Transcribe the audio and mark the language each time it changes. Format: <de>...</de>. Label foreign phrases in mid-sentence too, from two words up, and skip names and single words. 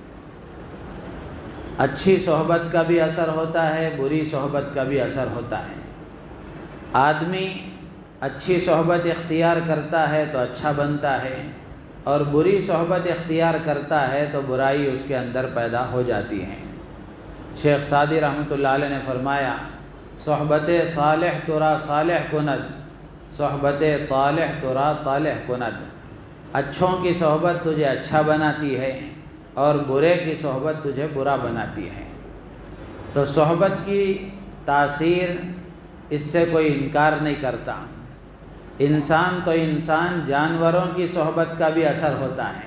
<ur>اچھی صحبت کا بھی اثر ہوتا ہے، بری صحبت کا بھی اثر ہوتا ہے۔ آدمی اچھی صحبت اختیار کرتا ہے تو اچھا بنتا ہے، اور بری صحبت اختیار کرتا ہے تو برائی اس کے اندر پیدا ہو جاتی ہے۔ شیخ سعدی رحمۃ اللہ علیہ نے فرمایا،</ur> <fa>صحبت صالح ترا صالح کند، صحبت طالح ترا طالح کند۔</fa> <ur>اچھوں کی صحبت تجھے اچھا بناتی ہے، اور برے کی صحبت تجھے برا بناتی ہے۔ تو صحبت کی تاثیر اس سے کوئی انکار نہیں کرتا۔ انسان تو انسان، جانوروں کی صحبت کا بھی اثر ہوتا ہے۔</ur>